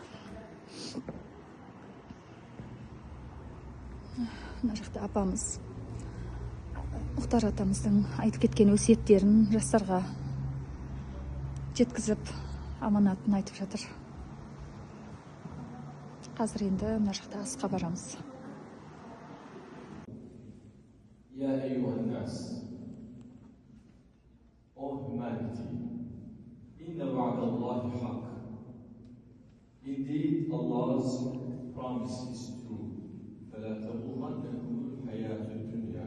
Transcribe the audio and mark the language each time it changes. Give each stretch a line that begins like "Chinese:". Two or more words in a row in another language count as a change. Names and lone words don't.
Kazakh: Мына жақта апамыз Мұхтар атамыздың айтып кеткен өсиеттерін жастарға жеткізіп, аманатын айтып жатыр. Қазір енді мына жақта асқа барамыз.
Arabic: يا أيها الناس,
English: O humanity,
Arabic: إن وعد الله حق.
English: Indeed, Allah's promise is true.
Arabic: فَلَا تَغُرَّنَّكُمُ الْحَيَاةُ الدُّنْيَا.